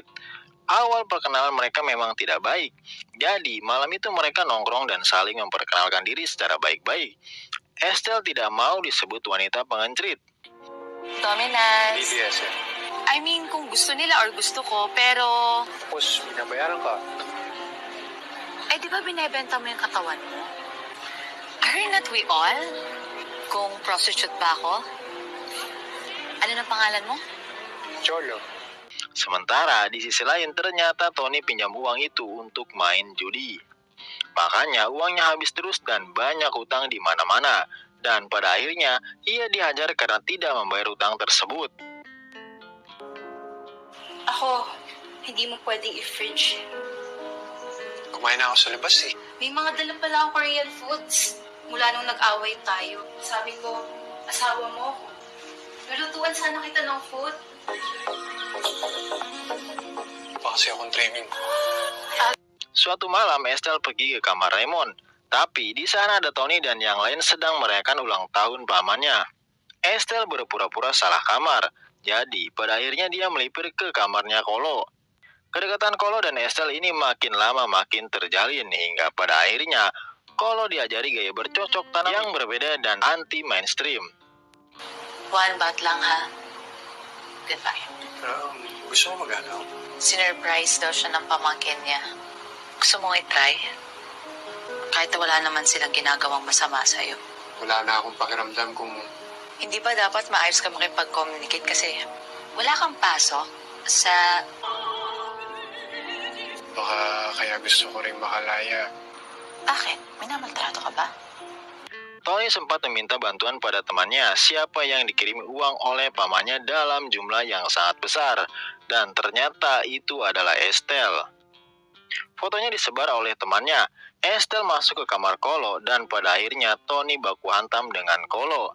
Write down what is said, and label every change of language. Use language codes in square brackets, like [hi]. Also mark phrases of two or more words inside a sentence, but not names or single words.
[id] Awal perkenalan mereka memang tidak baik. Jadi, malam itu mereka nongkrong dan saling memperkenalkan diri secara baik-baik. Estelle tidak mau disebut wanita pengencrit. Dominas. BBS [en] I mean, [tl] kung gusto nila or gusto ko, pero... Tapos, binabayaran ka. Eh, di ba binebenta mo yung katawan mo? [en] Are not we all? [tl] Kung prostitute ba ako? Ano ng pangalan mo? Cholo. [id] Sementara di sisi lain ternyata Tony pinjam uang itu untuk main judi. Makanya uangnya habis terus dan banyak utang di mana-mana. Dan pada akhirnya ia dihajar karena tidak membayar utang tersebut. [tl] Ako, hindi mo pwedeng i-fridge. Kumain na ako sa labas May mga dala pala akong [en] Korean foods. [tl] Mula nung nag-away tayo, sabi ko, asawa mo ako. Lulutuan sana kita ng food. Pa kasi akong training. [id] Suatu malam Estelle pergi ke kamar Raymond. Tapi di sana ada Tony dan yang lain sedang merayakan ulang tahun pamannya. Estelle berpura-pura salah kamar. Jadi pada akhirnya dia melipir ke kamarnya Kolo. Kedekatan Kolo dan Estelle ini makin lama makin terjalin hingga pada akhirnya Kolo diajari gaya bercocok tanam yang berbeda dan anti mainstream. [en] One baht lang, ha? Goodbye. [tl] Gusto mo mag-ano? Sinurprise daw siya ng pamangkin niya. Gusto mong i-try? Kahit wala naman silang ginagawang masama sa'yo. Wala na akong pakiramdam kung Hindi ba dapat maayos ka makipag-communicate kasi wala kang pasok sa... baka kaya gusto ko rin makalaya. Bakit? Minamaltrato ka ba? [id] Tony sempat meminta bantuan pada temannya siapa yang dikirimi uang oleh pamannya dalam jumlah yang sangat besar. Dan ternyata itu adalah Estelle. Fotonya disebar oleh temannya. Estelle masuk ke kamar Kolo dan pada akhirnya Tony baku hantam dengan Kolo.